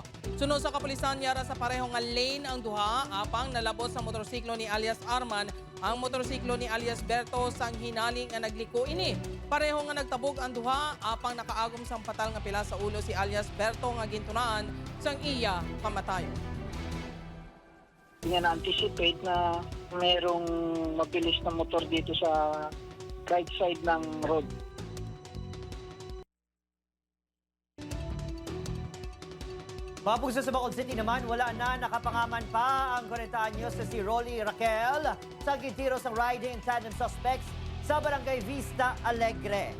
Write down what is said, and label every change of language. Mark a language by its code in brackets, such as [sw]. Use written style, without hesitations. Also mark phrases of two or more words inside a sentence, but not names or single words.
[hil] Sunod sa kapulisan yara sa pareho nga lane ang duha apang nalabos sa motorsiklo ni alias Arman ang motorsiklo ni alias Berto sang hinaling nga nagliko ini. Pareho nga nagtabog ang duha apang nakaagom sang patal nga pila sa ulo si alias Berto nga gintunaan sang iya kamatayon. [tl] Hindi nga na-anticipate na merong mabilis na motor dito sa [en] right side [tl] ng road. [hil] Mapugsa sa Bacolod City naman, wala na nakapangaman pa ang 40 anyos na si Rolly Raquel sa gitiros ng [en] riding in tandem suspects [hil] sa Barangay Vista Alegre.